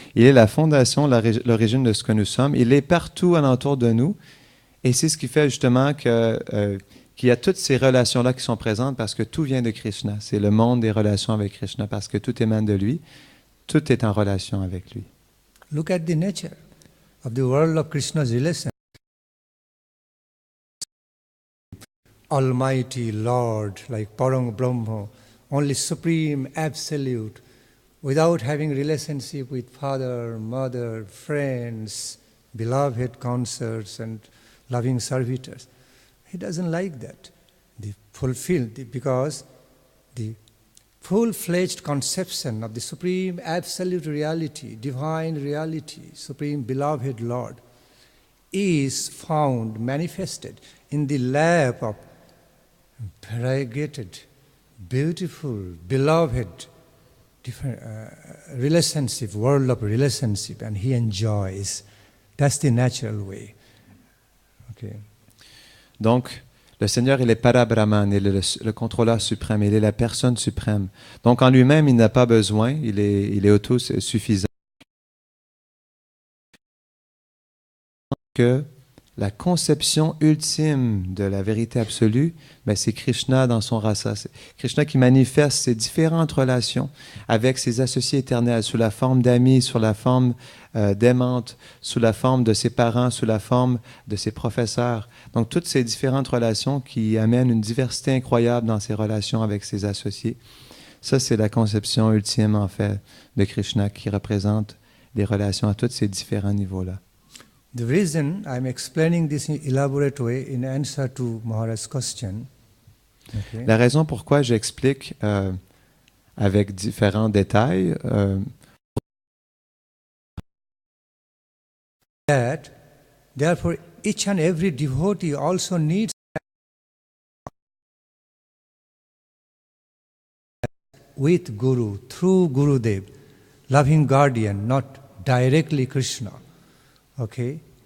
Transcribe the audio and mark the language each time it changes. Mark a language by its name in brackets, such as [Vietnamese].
[French] Il est la fondation, l'origine de ce que nous sommes. Il est partout alentour de nous. Et c'est ce qui fait justement qu'il y a toutes ces relations-là qui sont présentes parce que tout vient de Krishna. C'est le monde des relations avec Krishna parce que tout émane de lui. Tout est en relation avec lui. [English] Look at the nature of the world of Krishna's relation. Almighty Lord, like Parang Brahma, only supreme, absolute, without having relationship with father, mother, friends, beloved consorts and loving servitors. He doesn't like that. Because the full-fledged conception of the supreme absolute reality, divine reality, supreme beloved Lord, is found manifested in the lap of variegated, beautiful, beloved, different relationship, world of relationship, and He enjoys. That's the natural way. Okay. [French] Donc, le Seigneur, il est Parabrahman, il est le contrôleur suprême, il est la personne suprême. Donc, en lui-même, il n'a pas besoin, il est autosuffisant. Que la conception ultime de la vérité absolue, c'est Krishna dans son rasa. C'est Krishna qui manifeste ses différentes relations avec ses associés éternels sous la forme d'amis, sous la forme d'aimantes, sous la forme de ses parents, sous la forme de ses professeurs. Donc, toutes ces différentes relations qui amènent une diversité incroyable dans ses relations avec ses associés Ça, c'est la conception ultime, en fait, de Krishna qui représente les relations à tous ces différents niveaux-là. [English] The reason I'm explaining this in elaborate way in answer to Maharaj's question, okay, [French] La raison pourquoi j'explique avec différents détails, [English] that therefore each and every devotee also needs with Guru, through Gurudev, loving guardian, not directly Krishna. Okay?